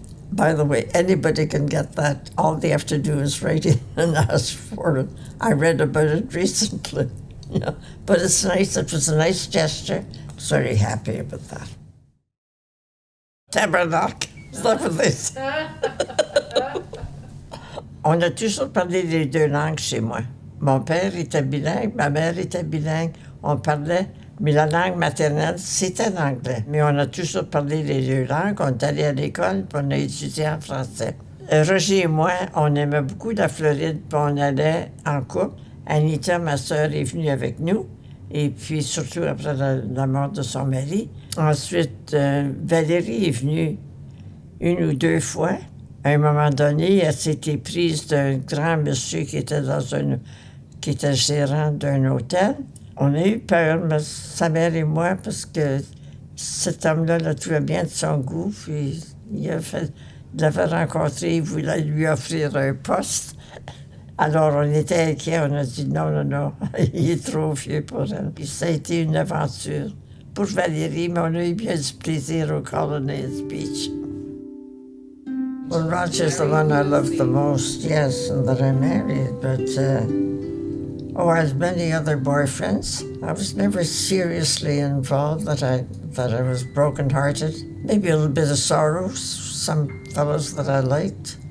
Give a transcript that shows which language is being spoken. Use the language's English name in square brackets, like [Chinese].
[English] By the way, anybody can get that. All they have to do is write in and ask for it. I read about it recently. But it's nice. It was a nice gesture. I was very happy about that. Tabernacle, is that what they say? [French] On a toujours parlé les deux langues chez moi. Mon père était bilingue, ma mère était bilingue. On parlait, mais la langue maternelle, c'était l'anglais. Mais on a toujours parlé les deux langues. On est allé à l'école, puis on a étudié en français. Roger et moi, on aimait beaucoup la Floride, puis on allait en couple. Anita, ma sœur, est venue avec nous, et puis surtout après la mort de son mari. Ensuite, Valérie est venue une ou deux fois. À un moment donné, elle s'était prise d'un grand monsieur qui était qui était gérant d'un hôtel. On a eu peur, sa mère et moi, parce que cet homme-là le trouvait bien de son goût, puis il l'avait rencontré, il voulait lui offrir un poste. Alors on était inquiets, on a dit non, il est trop vieux pour elle. Puis ça a été une aventure pour Valérie, mais on a eu bien du plaisir au Colonnades Beach. [English] Well, Roger's the one I love the most, yes, and that I married, but I had many other boyfriends. I was never seriously involved that I was broken-hearted. Maybe a little bit of sorrow, some fellows that I liked.